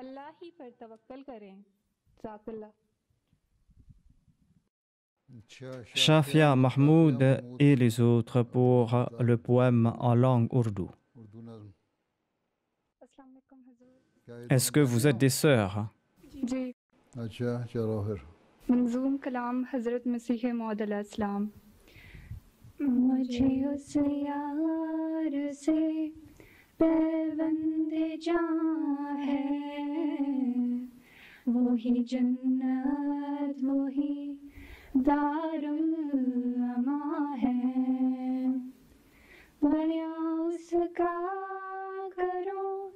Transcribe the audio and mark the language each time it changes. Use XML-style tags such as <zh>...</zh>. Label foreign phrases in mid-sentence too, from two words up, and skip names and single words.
<fr>Shafia Mahmoud et les autres pour le poème en langue ourdou. Est-ce que vous êtes des sœurs?</fr> <ur>منظوم کلام حضرت مسیح موعود علیہ السلام. مجھے اس یار سے پیوند جاں ہے، وہی جنت وہی دارالاماں ہے بیاں اسکا کرو</ur>